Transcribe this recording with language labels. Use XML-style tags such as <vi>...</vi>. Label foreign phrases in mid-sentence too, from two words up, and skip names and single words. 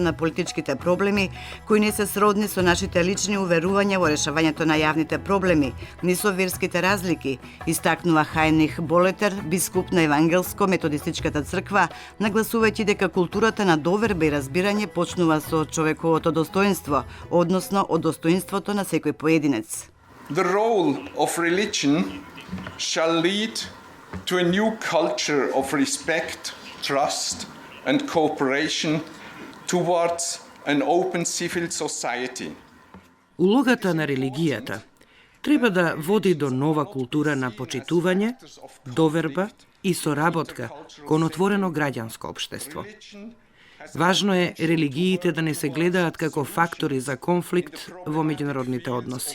<mk>на политичките проблеми, кои не се сродни со нашите лични уверувања во решавањето на јавните проблеми, ни со верските разлики, истакнува Хајнрих Болетер, бискуп на Евангелско-методистичката црква, нагласувајќи дека културата на доверба и разбирање почнува со човековото достоинство, односно од достоинството на секој поединец.</mk> <en>The role of religion shall lead to a new culture of respect, trust and cooperation towards an open civil society.</en> <mk>Улогата на религијата треба да води до нова култура на почитување, доверба и соработка кон отворено граѓанско општество. Важно е религиите да не се гледаат како фактори за конфликт во меѓународните односи.</mk>